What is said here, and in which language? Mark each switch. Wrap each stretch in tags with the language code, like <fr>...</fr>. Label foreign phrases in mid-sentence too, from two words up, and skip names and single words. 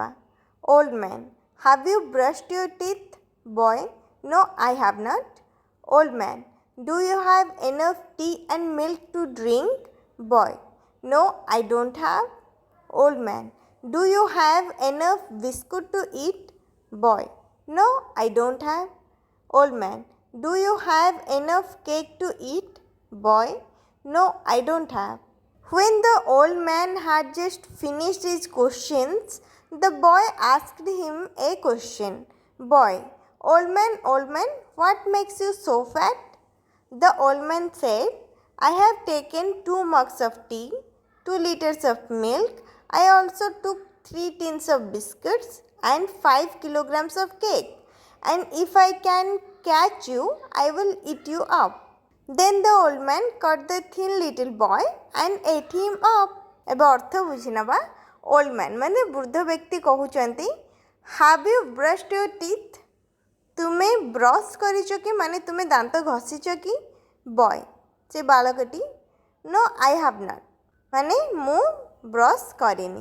<en>Old man, have you brushed your teeth? Boy, no I have not. Old man, do you have enough tea and milk to drink? Boy, no I don't have. Old man, do you have enough biscuit to eat? Boy, no, I don't have. Old man, do you have enough cake to eat? Boy, no, I don't have. When the old man had just finished his questions, the boy asked him a question. Boy, old man, what makes you so fat? The old man said, I have taken 2 mugs of tea, 2 liters of milk. I also took 3 tins of biscuits and 5 kilograms of cake. And if I can catch you, I will eat you up. Then the old man caught the thin little boy and ate him up.</en> <or>ଏବେ ଅର୍ଥ ବୁଝି ନେବା।</or> <en>old man</en> <or>ମାନେ ବୃଦ୍ଧ ବ୍ୟକ୍ତି କହୁଛନ୍ତି,</or> <en>have you brushed your teeth?</en> <or>ତୁମେ ବ୍ରଶ୍ କରିଛ କି? ମାନେ ତୁମେ ଦାନ୍ତ ଘଷିଛ କି? ବୟ, ସେ ବାଳକଟି,</or> <en>no I have not,</en> <or>ମାନେ ମୁଁ ବ୍ରଶ୍ କରିନି।</or>